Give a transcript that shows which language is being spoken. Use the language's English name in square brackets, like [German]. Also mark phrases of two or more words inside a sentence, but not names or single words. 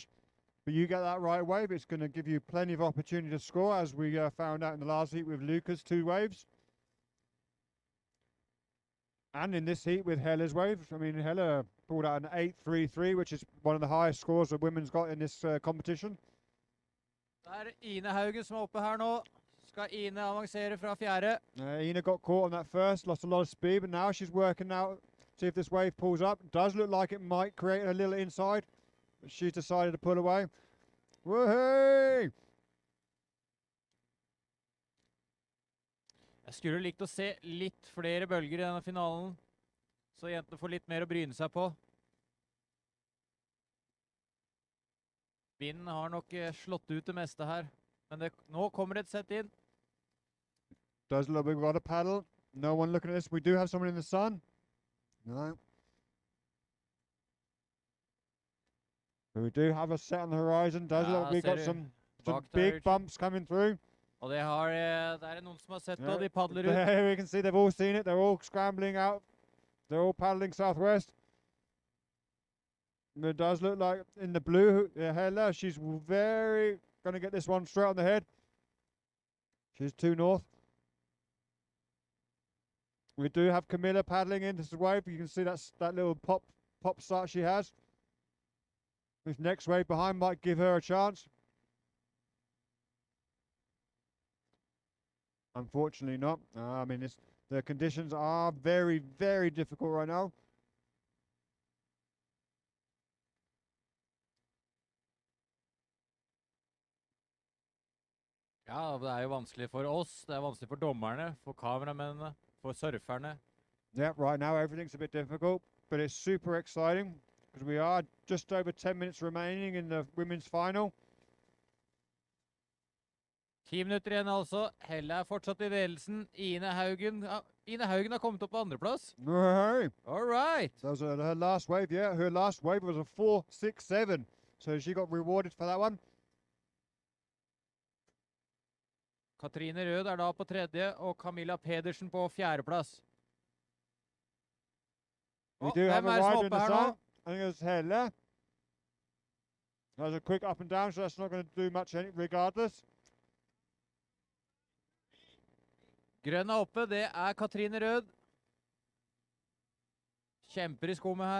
[English] But you get that right wave, it's going to give you plenty of opportunity to score, as we found out in the last heat with Luca's 2 waves. And in this heat with Hella's wave. I mean, Hella pulled out an 8.33, which is one of the highest scores that women's got in this competition. [Norwegian] Det Ine Haugen som oppe her nå. Skal Ine avansere fra 4. [English] Ina got caught on that first, lost a lot of speed, but now she's working out, see if this wave pulls up. Does look like it might create a little inside, but she's decided to pull away. Woohoo! [Norwegian] Jeg skulle likt å se litt flere bølger i denne finalen, så jentene får litt mer å bryne seg på. Vinden har nok slått ut det meste her, men nå kommer et sett inn. [English] Does look like we've got a paddle. No one looking at this. We do have someone in the sun. No. But we do have a set on the horizon. Does look like we've got some big bumps coming through. [Norwegian] Og det noen som har sett det, og de padler ut. [English] There we can see they've all seen it. They're all scrambling out. They're all paddling southwest. It does look like in the blue, Hella, she's very going to get this one straight on the head. She's 2 north. We do have Camilla paddling into this wave. You can see that little pop start she has. This next wave behind might give her a chance. Unfortunately not. I mean, the conditions are very, very difficult right now. [Norwegian] Ja, det jo vanskelig for oss, det vanskelig for dommerne, for kameramennene, for surferne. [English] Yeah, right now everything's a bit difficult, but it's super exciting because we are just over 10 minutes remaining in the women's final. [Norwegian] 10 minutter igjen altså. Hella fortsatt i ledelsen. Ine Haugen har kommet opp på andreplass. [English] Hey. All right. That was her last wave, yeah. Her last wave was a 4.67, so she got rewarded for that one. [Norwegian] Katrine Rød da på 3. og Camilla Pedersen på 4. plass. [English] We do have a rider in the sun. I think it's Hella. That was a quick up and down, so that's not going to do much regardless. [Norwegian] Grønn oppe, det Katrine Rød. Kjemper i skummet her.